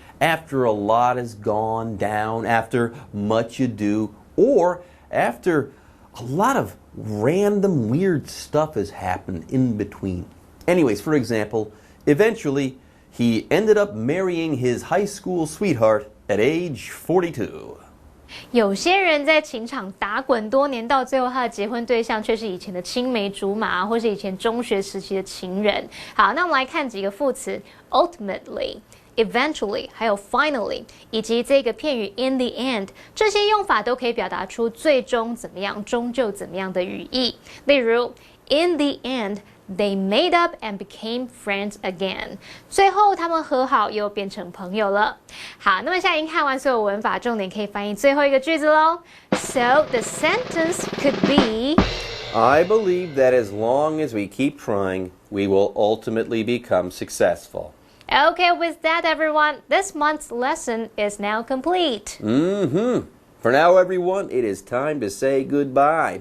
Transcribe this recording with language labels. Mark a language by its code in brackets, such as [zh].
[en] After a lot has gone down, after much ado, or after a lot of random weird stuff has happened in between. Anyways, for example, eventually, he ended up marrying his high school sweetheart at age 42. [zh] 有些人在情场打滚多年，到最后他的结婚对象却是以前的青梅竹马，或是以前中学时期的情人。好，那我们来看几个副词 ：ultimately、eventually， 还有 finally， 以及这个片语 in the end，这些用法都可以表达出最终怎么样、终究怎么样的语义。例如 ，in the end, [en] They made up and became friends again. [zh] 最后他们和好又变成朋友了。好，那么现在已经看完所有文法，重点可以翻译最后一个句子喽。 [en] So the sentence could be I believe that as long as we keep trying, we will ultimately become successful. Okay, with that everyone, this month's lesson is now complete. For now, everyone, it is time to say goodbye.